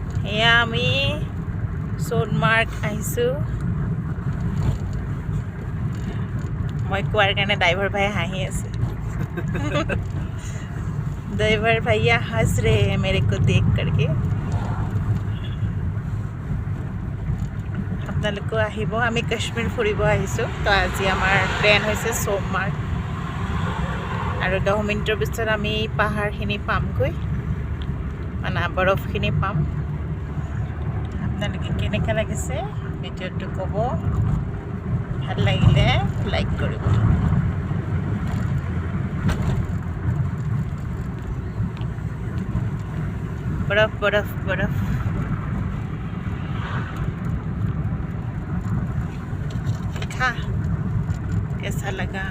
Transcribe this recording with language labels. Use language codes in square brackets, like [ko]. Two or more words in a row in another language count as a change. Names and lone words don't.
[as] এয়া আমি সোনমাৰ্গ আহিছোঁ। [hi] मैं कोৱাৰ [as] কাৰণে ড্ৰাইভাৰ ভাই হাঁহি আছে। [hi] ड्राइवर भैया हंस रहे हैं मेरे को देख करके। [as] আপোনালোকো আহিব, আমি কাশ্মীৰ ফুৰিব আহিছোঁ। তো আজি আমাৰ প্লেন হৈছে সোমমাৰ্গ, আৰু 10 মিনিটৰ পিছত আমি পাহাৰখিনি পামগৈ, মানে বৰফখিনি পাম। আপোনালোকে কেনেকৈ লাগিছে ভিডিঅ'টো ক'ব, ভাল লাগিলে লাইক কৰিব। [hi] बर्फ बर्फ बर्फ देखा कैसा लगा?